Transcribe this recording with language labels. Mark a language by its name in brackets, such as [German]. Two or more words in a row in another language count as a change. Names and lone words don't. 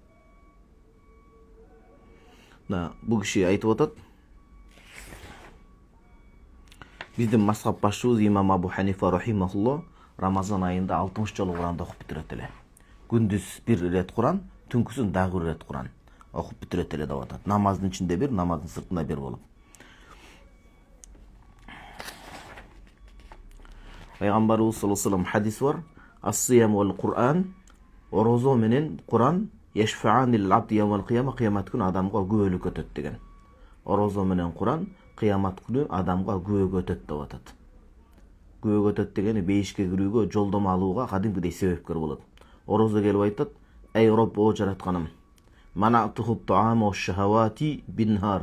[Kyrgyz] Бул киши айтып атат, биздин мазхаб башчыбыз имам Абу Ханифа рахимахулло Рамазан айында 60 жолу Куранды окуп бүтүрөт эле. Күндүз бир ирет Куран, түнкүсүн дагы бир ирет Куран окуп бүтүрөт эле деп атат. Намаздын ичинде бир, намаздын сыртында бир болуп. Пайгамбарыбыз [Arabic] صلى الله عليه وسلم [Kyrgyz] хадис бар. [Arabic] الصيام والقرآن, [Kyrgyz] орозо менен Кур'ан [Arabic] يشفعان للعبد يوم القيامة, [Kyrgyz] қиямат күнү адамга күбөлүк өтөт деген. Орозо менен Кур'ан кыямат күнү адамга күбөлүк өтөт деп атат. Күбөлүк өтөт дегени бейишке кирүүгө, жолдомо алууга кадимкидей себепкер болот. Орозо келип айтат: "Эй Роб, о жаратканым, [Arabic] منعته الطعام والشهوات بالنهار."